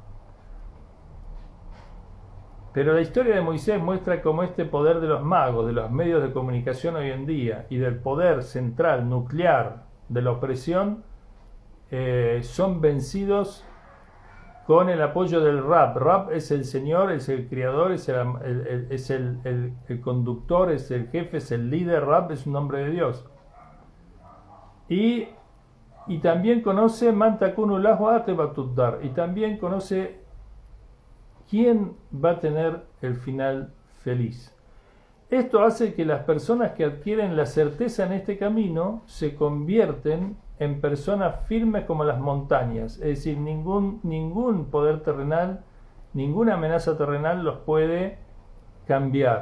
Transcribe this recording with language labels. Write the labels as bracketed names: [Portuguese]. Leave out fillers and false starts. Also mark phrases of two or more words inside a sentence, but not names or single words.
[Spanish] Pero la historia de Moisés muestra cómo este poder de los magos, de los medios de comunicación hoy en día, y del poder central, nuclear, de la opresión, son vencidos con el apoyo del Rab. Rab es el Señor, es el Creador, es el conductor, es el jefe, es el líder. Rab es un nombre de Dios. Y también conoce [Arabic] من تكون له عاقبة الدار. [Spanish] Y también conoce quién va a tener el final feliz. Esto hace que las personas que adquieren la certeza en este camino se convierten en personas firmes como las montañas, es decir, ningún poder terrenal, ninguna amenaza terrenal los puede cambiar.